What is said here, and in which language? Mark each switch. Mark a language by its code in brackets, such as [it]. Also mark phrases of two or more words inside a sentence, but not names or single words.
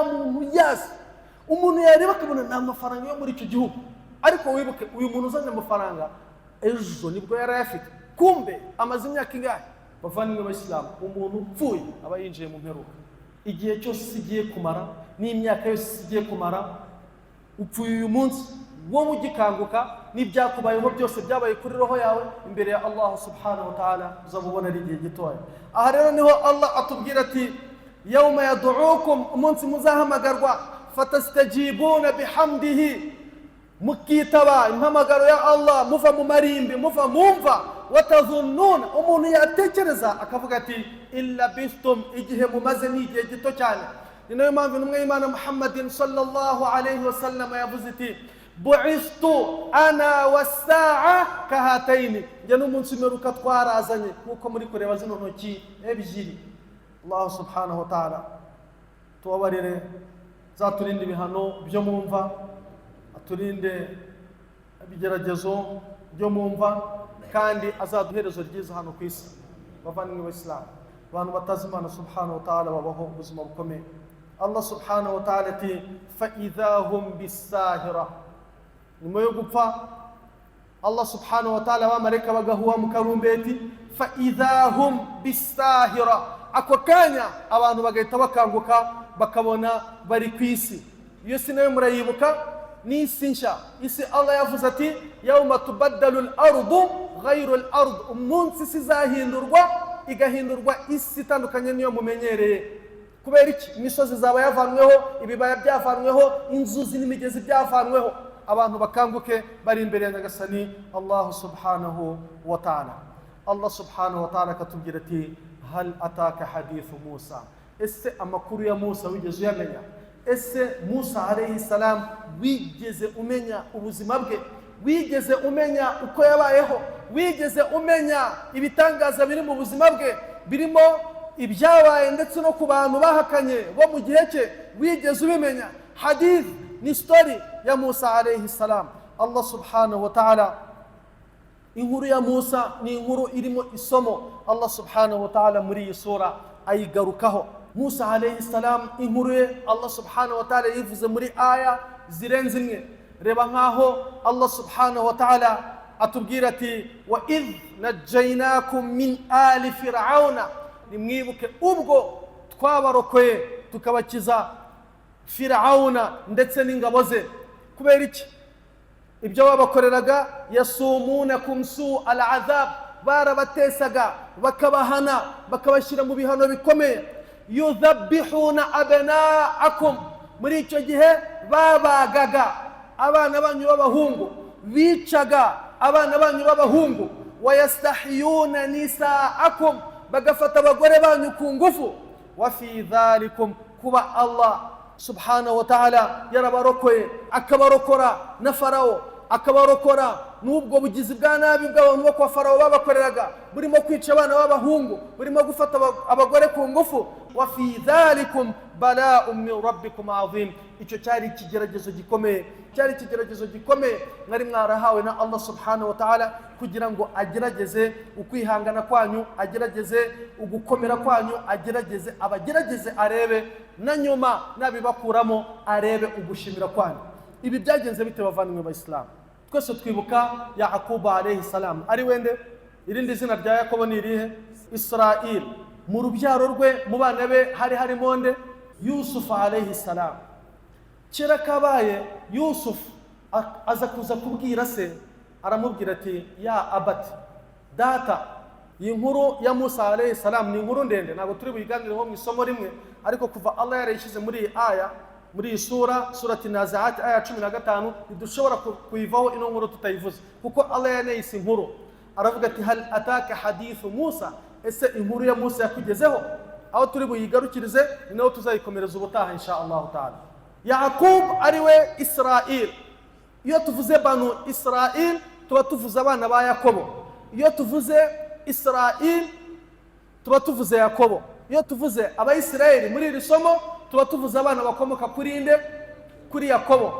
[rw] muntu yazi umuntu yareba akabona nta mafaranga yo muri icyo gihugu ariko wibuke uyu muntu uzanye amafaranga ejo nibwo yarayafite kumbe amaze imyaka ingahe bavandimwe b'Abayisilamu umuntu upfuye aba yinjiye mu mperuka igihe cyose sigiye kumara n'imyaka yose sigiye kumara upfuye uyu munsi wowe ugikanguka n'ibyakubayeho byose byabaye kuri roho yawe imbere ya Allah [ar] سبحانه و [rw] ta'ala uzabubona ari igihe gitoya aha rero niho Allah atubwira ati [ar] يوم يدعوكم [rw] umunsi muzahamagarwa [ar] فتستجيبون بحمده [rw] mukitaba impamagaro ya Allah muva mu marimbi muva mumva watadhunnuna umuntu yatekereza akavuga ati [ar] إلا لبثتم [rw] igihe mumaze ni igihe gito cyane ni nayo mpamvu intumwa y'Imana Muhammadin [ar] صلى الله عليه وسلم [rw] yavuze ati [ar] بعثت أنا والساعة كهاتين [rw] njye n'umunsi meruka twarazanye nkuko muri kureba zino ntoki ebyiri Allah [ar] سبحانه وتعالى [rw] tubabarire zaturinde ibihano byo mumva aturinde ibigeragezo byo mumva kandi azaduherezo ryiza hano ku isi bavandimwe b'Abayisilamu abantu batazi Imana [ar] سبحانه وتعالى [rw] babaho ubuzima bukomeye Allah [ar] سبحانه وتعالى [rw] ati [ar] فإذا هم بالساهرة [rw] nyuma yo gupfa Allah [ar] سبحانه وتعالى [rw] abamarayika bagahuha mu karumbeti [ar] فإذا هم بالساهرة [rw] ako kanya abantu bagahita bakanguka bakabona bari ku isi iyo si nayo murayibuka ni isi nshya isi Allah yavuze ati [ar] يوم تبدل الأرض غير [rw] al-ard umunsi sizahindurwa igahindurwa isi itandukanye niyo mumenyereye kubera iki imisozi zaba yavanweho ibibaya byavanweho inzuzi n'imigezi byavanweho abantu bakanguke bari imbere ya Nyagasani Allah [ar] سبحانه وتعالى [rw] Allah [ar] سبحانه وتعالى [rw] katubwira ati [ar] هل أتاك حديث [rw] Musa ese amakuru ya Musa wigeze uyamenya ese Musa [ar] عليه السلام [rw] wigeze umenya ubuzima bwe wigeze umenya uko yabayeho wigeze umenya ibitangaza biri mu buzima bwe birimo ibyabaye ndetse no ku bantu bahakanye bo mu gihe cye wigeze ubimenya hadith ni story ya Musa [ar] عليه السلام الله سبحانه وتعالى [rw] inkuru ya Musa ni inkuru irimo isomo Allah [ar] سبحانه وتعالى [rw] muri iyi sura ayigarukaho Musa [ar] عليه السلام [rw] inkuru ye Allah [ar] سبحانه وتعالى [rw] yivuze muri aya zirenze imwe reba nkaho Allah [ar] سبحانه وتعالى [rw] atubwira ati [ar] وإذ نجيناكم من آل فرعون [rw] nimwibuke ubwo twabarokoye tukabakiza Firauna ndetse n'ingabo ze kubera iki ibyo babakoreraga [ar] يسومونكم سوء العذاب [rw] barabatesaga bakabahana bakabashyira mu bihano bikomeye [ar] يذبحون أبناءكم [rw] muri icyo gihe babagaga abana banyu b'abahungu bicaga abana banyu b'abahungu [ar] ويستحيون نساءكم [rw] bagafata abagore banyu ku ngufu [ar] وفي ذلكم [rw] kuba Allah [ar] سبحانه وتعالى [rw] yarabarokoye akabarokora na Farao akabarokora n'ubwo bugizi bwa nabi bw'abantu bo kwa Farawo babakoreraga, burimo kwica abana b'abahungu, burimo gufata abagore ku ngufu. [ar] وفي ذلكم بلاء من ربكم عظيم. [rw] Icyo cyari ikigeragezo gikomeye, cyari ikigeragezo gikomeye mwari mwarahawe na Allah [ar] سبحانه وتعالى, [rw] kugira ngo agerageze ukwihangana kwanyu, agerageze ugukomera kwanyu, abagerageze arebe na nyuma nabibakuramo arebe ugushimira kwanyu. Ibi byagenze bite bavandimwe b'Islamu? Twese twibuka Yakubu [ar] عليه السلام, [rw] ari wende irindi zina rya Yakobo ni irihe? Israel. Mu rubyaro rwe mu bana be harimo nde? Yusuf [ar] عليه السلام. [rw] Kera kabaye Yusuf aza kuza kubwira se, aramubwira ati [ar] يا أبت, [rw] data. Iyi nkuru ya Musa [ar] عليه السلام [rw] ni inkuru ndende, ntabwo turi buyiganireho mu isomo rimwe, ariko kuva Allah yarayishyize muri iyi aya, muri iyi surati Naziat aya 15, ntidushobora kuyivaho ino nkuru tutayivuze, kuko Allah yanayise inkuru. Aravuga ati [ar] هل أتاك حديث [rw] Musa, ese inkuru ya Musa yakugezeho? Aho turi buyigarukirize ni naho tuzayikomereza ubutaha [ar] إن شاء الله تعالى. [rw] Yakub ariwe Israel. Iyo tuvuze [ar] بنو إسرائيل [rw] tuba tuvuze abana ba Yakobo. Iyo tuvuze Israel tuba tuvuze Yakobo. Iyo tuvuze abayisirayeli muri iri somo tuba tuvuze abana bakomoka kuri nde? Kuri Yakobo.